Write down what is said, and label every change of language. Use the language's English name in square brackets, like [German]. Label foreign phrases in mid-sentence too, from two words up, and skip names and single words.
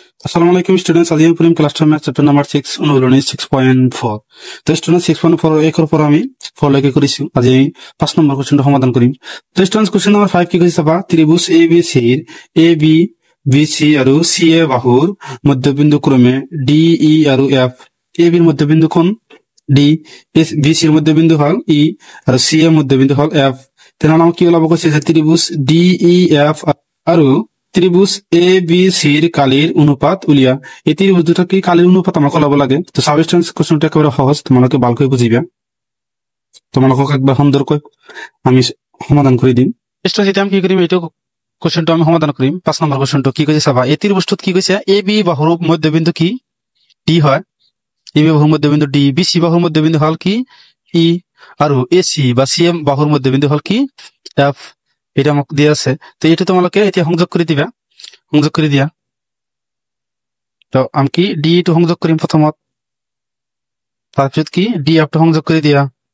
[Assamese] Assalamualaikum students, আজি আমি পড়িম ক্লাস 10 [English] chapter number [Assamese] 6 অনুশীলনী 6.4 তো স্টুডেন্টস 6.4 এর পর আমি 4 লেখে করিছো আজি আমি 5 নম্বর কোশ্চেনটা সমাধান করিম তো স্টুডেন্টস [English] question number [Assamese] 5 কি কইছে বা ত্রিভুজ ABC এর AB BC আৰু CA বাহুৰ মধ্যবিন্দু ক্ৰমে DE আৰু F AB এর মধ্যবিন্দু কোণ D BC এর মধ্যবিন্দু হল E আৰু C এর মধ্যবিন্দু হল F তেনালা কি ওলাব কৈছে যে ত্রিভুজ DEF আৰু ত্রিভুজ ABC এর কালির অনুপাত উলিয়া এই ত্রিভুজ দুটা কি কালির অনুপাত আমাকে ওলাব লাগে তো সাবস্টেন্স কোশ্চেনটা একেবারে সহজ তোমালোকে ভালকৈ বুঝিবা তোমালোকক একবার সুন্দরকৈ আমি সমাধান করে দিম স্টুডেন্ট এটা আমি কি করিম এইটো কোশ্চেনটা আমি সমাধান করিম 5 নম্বর কোশ্চেনটা কি কইছে চাবা এই ত্রিভুজটোত কি কইছে AB বাহুর মধ্যবিন্দু কি D হয় AB বাহুর মধ্যবিন্দু D BC বাহুর মধ্যবিন্দু হল কি E আৰু AC বা CM বাহুর মধ্যবিন্দু হল কি F এটা আমাকে দিয়া আছে তো এটা তোমালোকে এটা সংযোগ করে দিবা সংযোগ করে দিয়া তো আমি কি ডি টু সংযোগ করিম প্রথমত তারপর কি ডি এফ টু সংযোগ করে দিয়া